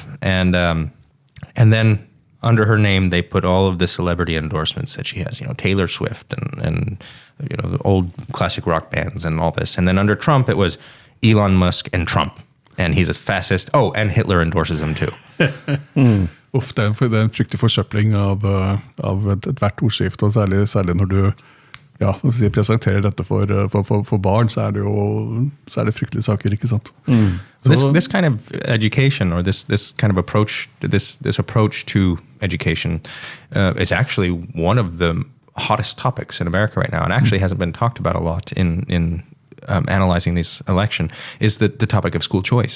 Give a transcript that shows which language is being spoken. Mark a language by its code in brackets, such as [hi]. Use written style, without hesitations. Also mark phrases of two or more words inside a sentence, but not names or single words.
[en] And then under her name, they put all of the celebrity endorsements that she has, Taylor Swift and the old classic rock bands and all this. And then under Trump, it was Elon Musk and Trump. And he's a fascist. And Hitler endorses him too. [no] Uff, det er en fryktelig forsøpling av et hvert ordskift, og særlig når du presenterer dette for barn, så er det fryktelige saker, ikke sant? [en] This kind of education, or this kind of approach, this approach to education is actually one of the hottest topics in America right now, and actually hasn't been talked about a lot in analyzing this election, is the topic of school choice.